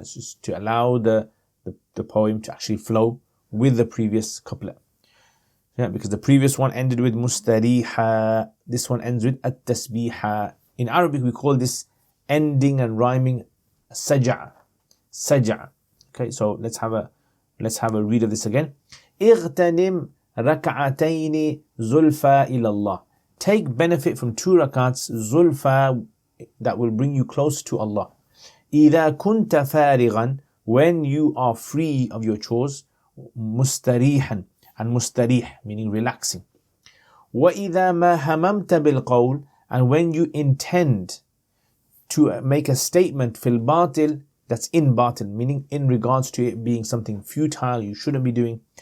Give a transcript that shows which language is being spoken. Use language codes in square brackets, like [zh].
[en] It's just to allow the poem to actually flow with the previous couplet. Yeah, because the previous one ended with mustariha, this one ends with at-tasbiha. In Arabic we call this ending and rhyming saja. Saja. Okay, so let's have a read of this again. [ar] اغتنم ركعتين زلفى إلى الله. [en] Take benefit from 2 rakats zulfa, that will bring you close to Allah. [ar] إذا كنت فارغا, [en] when you are free of your chores. [ar] مستريحا, [en] and mustarih meaning relaxing. [ar] وإذا ما هممت بالقول, [en] and when you intend to make a statement [ar] fil batil, [en] that's in batil, meaning in regards to it being something futile you shouldn't be doing.